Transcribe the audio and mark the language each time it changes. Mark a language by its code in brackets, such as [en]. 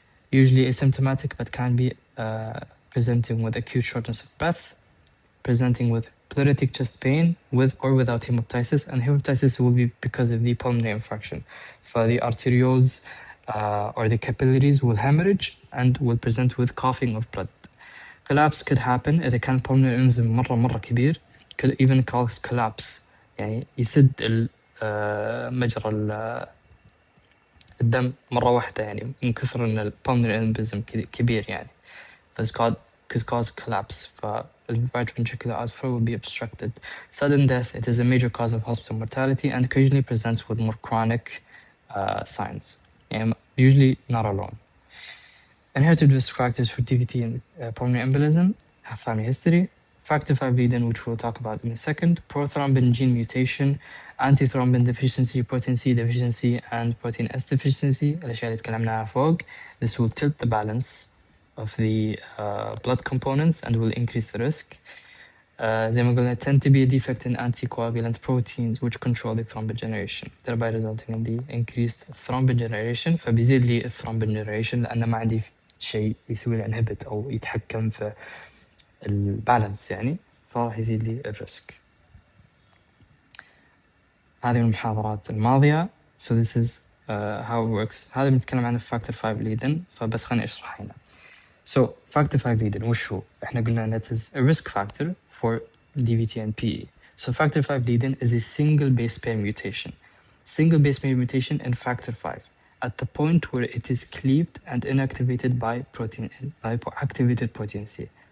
[en] Usually asymptomatic, but can be presenting with acute shortness of breath, presenting with pleuritic chest pain with or without hemoptysis, and hemoptysis will be because of the pulmonary infarction. For the arterioles or the capillaries will hemorrhage and will present with coughing of blood. Collapse could happen [ar] إذا كان [en] pulmonary embolism [ar] مرة كبير. [en] Could even cause collapse، [ar] يعني يسد مجرى الدم مرة واحدة، يعني من كثر إن pulmonary embolism كبير يعني. [en] This could cause collapse. The right ventricular outflow will be obstructed. Sudden death, it is a major cause of hospital mortality and occasionally presents with more chronic signs. Usually not alone. Inherited risk factors for DVT and pulmonary embolism have family history. Factor V lead-in, which we'll talk about in a second. Prothrombin gene mutation, antithrombin deficiency, protein C deficiency, and protein S deficiency. [ar] الأشياء اللي تكلمنا عنها فوق. [en] This will tilt the balance of the blood components and will increase the risk. [ar] زي ما قلنا, [en] tend to be a defect in anticoagulant proteins which control the thrombin generation, thereby resulting in the increased thrombin generation. [ar] فبيزيد لي الثرومبين generation لأن ما عندي شيء يسوي لي inhibit أو يتحكم في البالانس يعني، فراح يزيد لي الريسك. هذه من المحاضرات الماضية. [en] So this is how it works. [ar] هذا بنتكلم عن factor 5 lead-in، فبس خليني أشرح هنا. [en] So factor 5 lead-in [ar] وش هو؟ إحنا قلنا [en] that is a risk factor for DVT and PE. So factor 5 lead-in is a single base pair mutation. Single base pair mutation in factor 5 at the point where it is cleaved and inactivated by activated protein C.